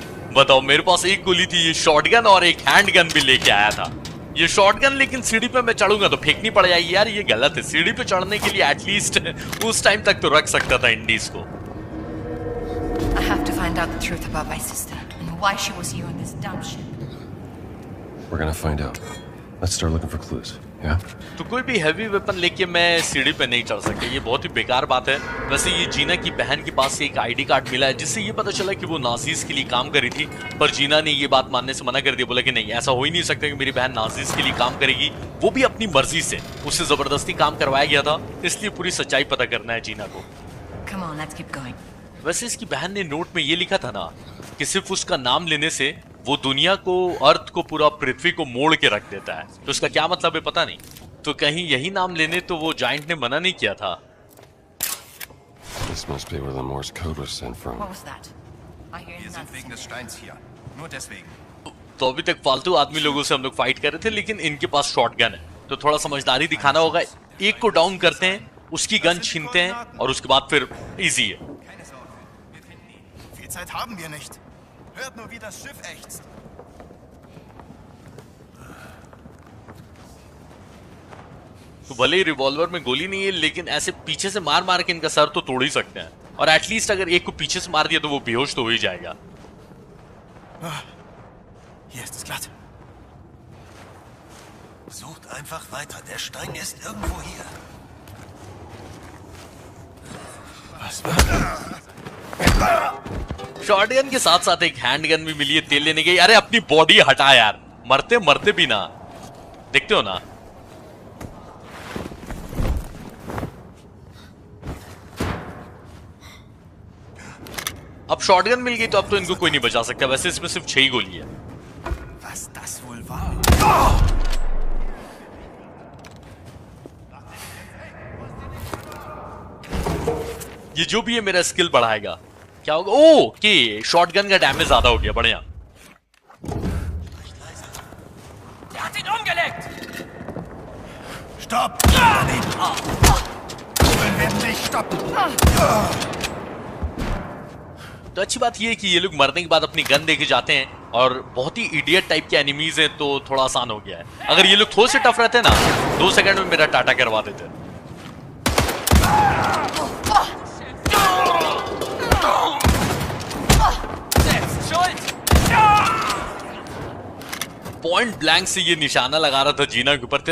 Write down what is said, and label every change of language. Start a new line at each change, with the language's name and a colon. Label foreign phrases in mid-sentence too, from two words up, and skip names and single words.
Hindi: बताओ, मेरे पास एक गोली थी, ये शॉटगन और एक हैंडगन भी लेके आया था। ये शॉटगन लेकिन सीढ़ी पे मैं चढ़ूंगा तो फेंकनी पड़ जाएगी यार, ये गलत है। सीढ़ी पे चढ़ने के लिए एटलीस्ट उस टाइम तक तो रख सकता था इंडीज को।
English: I have to find out the truth about my sister and why she was here on this dumb ship. We're gonna find out. Let's start looking for clues. Yeah?
Hindi: तो कोई भी
English: heavy weapon
Hindi: लेके मैं सीढ़ी पे नहीं चढ़ सकता, ये बहुत ही बेकार बात है। वैसे ये जीना की बहन के पास से एक
English: ID card
Hindi: मिला है जिससे ये पता चला कि वो नाजीज के लिए काम करी थी, पर जीना ने ये बात मानने से मना कर दिया। बोला कि नहीं, ऐसा हो ही नहीं सकता कि मेरी बहन नाजीज के लिए काम करेगी, वो भी अपनी मर्जी से। उससे जबरदस्ती काम करवाया गया था, इसलिए पूरी सच्चाई पता करना है जीना को।
English: Come on, let's keep going.
Hindi: वैसे इसकी बहन ने नोट में ये लिखा था ना कि सिर्फ उसका नाम लेने से वो दुनिया को, अर्थ को, पूरा पृथ्वी को मोड़ के रख देता है। तो उसका क्या मतलब है पता नहीं। तो कहीं यही नाम लेने तो वो जायंट ने मना नहीं किया था।
English: This must be where the Morse code was sent from. What was that? I hear
German: Wir sind wegen
English: nothing.
German: des Steins hier. Nur deswegen.
Hindi: तो अभी तक फालतू आदमी लोगों से हम लोग फाइट कर रहे थे, लेकिन इनके पास शॉटगन है, तो थोड़ा समझदारी दिखाना होगा। एक को डाउन करते हैं, उसकी गन छीनते हैं और उसके बाद फिर इजी है।
German: Keine Sorge. Wir finden ihn. Viel Zeit haben wir nicht. Hört nur, wie das Schiff ächzt.
Hindi: तो भले ही रिवॉल्वर में गोली नहीं है, लेकिन ऐसे पीछे से मार मार के इनका सर तो तोड़ ही सकते हैं। और एटलीस्ट अगर एक को पीछे से मार दिया तो वो बेहोश तो हो ही जाएगा।
German: Hier ist es glatt. Sucht einfach weiter. Der Stein ist irgendwo hier. Was war?
Hindi: शॉटगन के साथ साथ एक हैंडगन भी मिली है तेल लेने गई। अरे अपनी बॉडी हटा यार, मरते मरते भी ना, देखते हो ना। अब शॉटगन मिल गई तो अब तो इनको कोई नहीं बचा सकता। वैसे इसमें सिर्फ 6 ही गोली है।
German: Was das wohl war?
Hindi: ये जो भी है मेरा स्किल बढ़ाएगा। क्या होगा? ओ के शॉटगन का डैमेज ज्यादा हो गया, बढ़िया।
German: Der hat ihn umgelegt! Stopp! Wir werden dich stoppen!
Hindi: तो अच्छी बात ये है कि ये लोग मरने के बाद अपनी गन देके जाते हैं, और बहुत ही
English: idiot type
Hindi: के एनिमीज हैं तो थोड़ा आसान हो गया है। अगर ये लोग थोड़े से टफ रहते ना, 2 सेकंड में मेरा टाटा करवा देते।
English: point blank
Hindi: से ये निशाना लगा रहा था जीना के ऊपर।